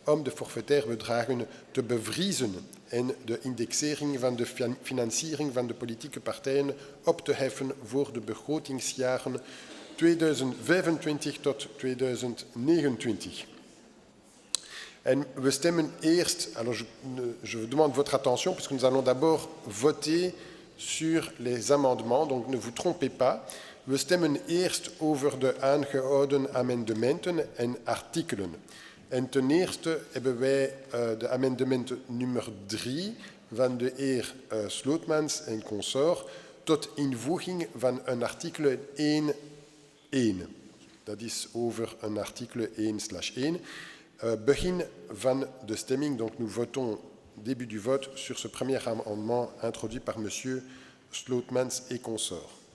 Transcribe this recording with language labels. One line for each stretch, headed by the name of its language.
Dutch: forfaitaire bedragen te bevriezen en de indexering van de financiering van de politieke partijen op te heffen voor de begrotingsjaren 2025 tot 2029. En we stemmen eerst,
French: alors je vous demande votre attention puisque nous allons d'abord voter sur les amendements, donc ne vous trompez pas.
Dutch: We stemmen eerst over de aangehouden amendementen en artikelen. En ten eerste hebben wij de amendement nummer 3 van de heer Slootmans en consort tot invoeging van een artikel 1.1. Dat is over een artikel 1/1. Begin van de stemming,
French: donc nous votons début du vote sur ce premier amendement introduit par monsieur Slootmans et consort.